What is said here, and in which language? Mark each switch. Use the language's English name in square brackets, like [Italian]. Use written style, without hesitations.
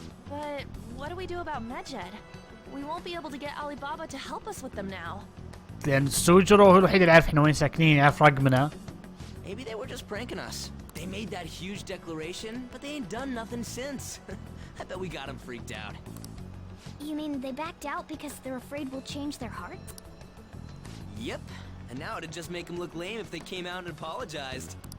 [English] But what do we do about Medjed? We won't be able to get Alibaba to help us with them now. [Arabic] لأن سوجرو هو الوحيد اللي يعرف احنا وين ساكنين، يعرف رقمنا. [English] Maybe they were just pranking us. They made that huge declaration, but they ain't done nothing since. I bet we got them freaked out. You mean they backed out because they're afraid we'll change their hearts? Yep. And now it'd just make them look lame if they came out and apologized.